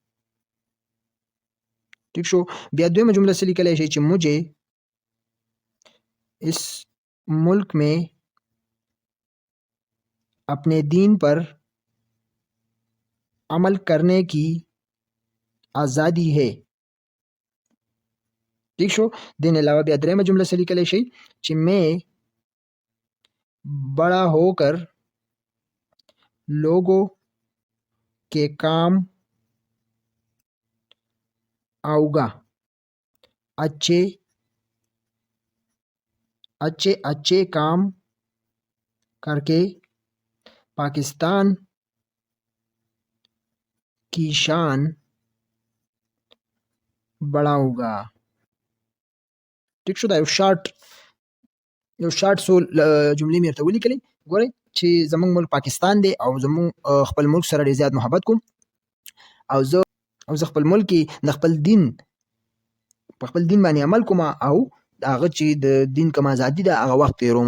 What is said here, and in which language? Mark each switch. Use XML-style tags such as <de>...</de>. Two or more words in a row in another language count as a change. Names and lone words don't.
<ps>ٹھیک شو. بیا دویمه جمله څه لیکلی شي چې</ps> <ur>مجھے اس ملک میں اپنے دین پر عمل کرنے کی آزادی ہے.</ur> <ps>ٹھیک شو. دین علاوه بیا دریمه جمله څه لیکلی شي چې</ps> <ur>میں بڑا ہو کر لوگوں کے کام آؤں گا، اچھے اچھے اچھے کام کر کے پاکستان کی شان بڑھاؤں گا.</ur> <ps>ټیک شو. دا یو شارټ سو جملې مې ورته ولیکلې. ګورئ چې زموږ ملک پاکستان دی، او زموږ خپل ملک سره ډېر زیات محبت کوم، او زه خپل ملک کې د خپل دین په خپل دین باندې عمل کوم، او هغه چې د دین کوم ازادي ده هغه وخت تېروم.</ps>